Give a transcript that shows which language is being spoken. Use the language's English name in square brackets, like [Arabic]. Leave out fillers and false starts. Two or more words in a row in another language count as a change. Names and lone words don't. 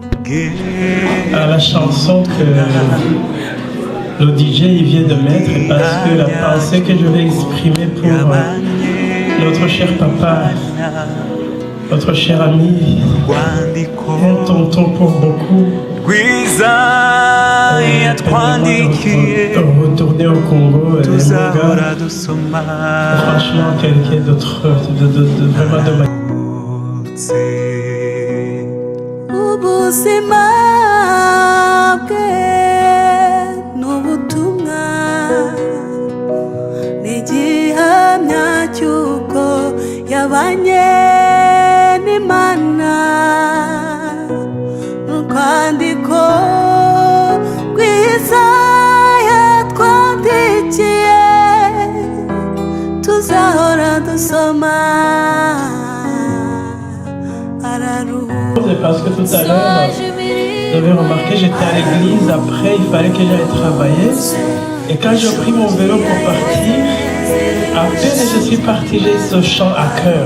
[French] à la chanson que le DJ il vient de mettre, parce que la pensée que je vais exprimer pour notre cher papa, notre cher ami, un tonton pour beaucoup, de retourner au Congo, franchement quelqu'un d'autre, vraiment de ma... [Kinyarwanda] ubuzima bwe n'ubutumwa n'igihamya cy'uko yabanye n'Imana n'urwandiko rwiza yatwandikiye tuzahora dusoma. [French] Parce que tout à l'heure, j'avais remarqué, j'étais à l'église, après il fallait que j'aille travailler. Et quand j'ai pris mon vélo pour partir, à peine je suis parti, j'ai ce chant à cœur.